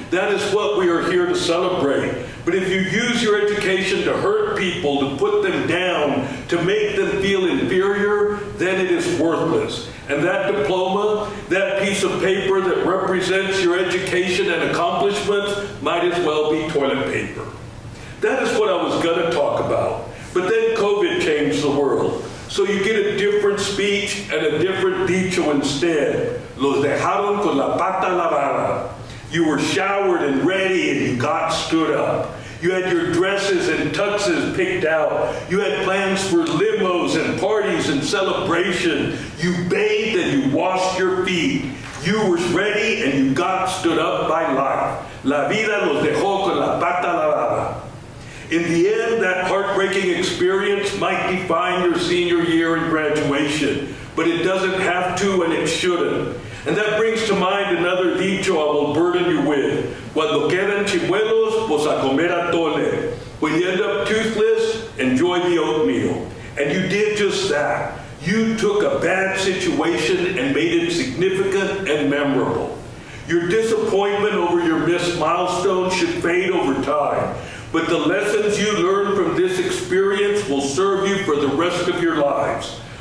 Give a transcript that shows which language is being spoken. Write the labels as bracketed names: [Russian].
[English] That is what we are here to celebrate. But if you use your education to hurt people, to put them down, to make them feel inferior, then it is worthless. And that diploma, that piece of paper that represents your education and accomplishments, might as well be toilet paper. That is what I was going to talk about. But then COVID changed the world. So you get a different speech and a different dicho instead. [Spanish] Los dejaron con la pata lavada. [English] You were showered and ready and you got stood up. You had your dresses and tuxes picked out. You had plans for limos and parties and celebration. You bathed and you washed your feet. You were ready and you got stood up by life. [Spanish] La vida los dejó con la pata lavada. [English] In the end, that heartbreaking experience might define your senior year and graduation, but it doesn't have to and it shouldn't. And that brings to mind another dicho I will burden you with. [Spanish] Cuando quedan chimuelos, pues a comer atole. [English] When you end up toothless, enjoy the oatmeal. And you did just that. You took a bad situation and made it significant and memorable. Your disappointment over your missed milestone should fade over time, but the lessons you learn from this experience will serve you for the rest of your lives.